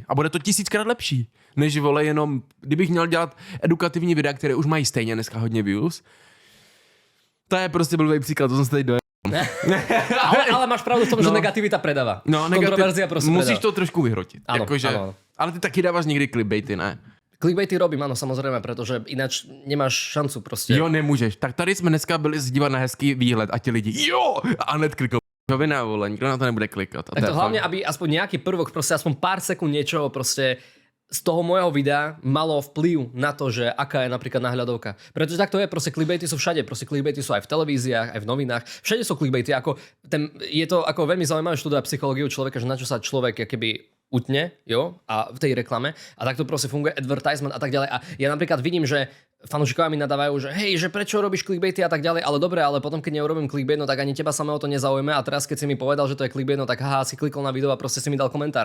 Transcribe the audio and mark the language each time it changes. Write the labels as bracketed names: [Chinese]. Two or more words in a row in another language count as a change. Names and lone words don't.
[Czech] A bude to 1000krát lepší, než vole jenom, kdybych měl dělat edukativní videa, které už mají stejně dneska hodně views. To je prostě blbý příklad, to jsem se tady dojel. [Slovak] ale máš pravdu v tom, že negativita predáva. No, kontroverzia prostě [Czech] musíš to trošku vyhrotit. [Slovak] Áno, [Czech] jakože, [Slovak] áno. [Czech] Ale ty taky dáváš někdy clickbaity, ne? [Slovak] Clickbaity robím, áno, samozrejme, pretože ináč nemáš šancu prostě. [Czech] Jo, nemůžeš. Tak tady jsme dneska byli zdívat na hezký výhled a ti lidi, jo, a hned kliknou. Vina, vole, nikdo na to nebude klikat. [Slovak] Tak to hlavne, aby aspoň nejaký prvok, prostě aspoň pár sekúnd niečoho prostě z toho môjho videa malo vplyv na to, že aká je napríklad náhľadovka. Pretože tak to je, proste clickbaity sú všade, proste clickbaity sú aj v televíziách, aj v novinách, všade sú clickbaity, je to ako veľmi zaujímavé študovať psychológiu človeka, že na čo sa človek akoby utne, jo, a v tej reklame a takto proste funguje advertisement a tak ďalej a ja napríklad vidím, že fanúšikovia mi nadávajú, že hej, že prečo robíš clickbaity a tak ďalej, ale dobre, ale potom keď neurobím clickbait, no tak ani teba samého to nezaujme a teraz keď si mi povedal, že to je clickbait, no tak haha, si klikol na video a proste si mi dal komentár.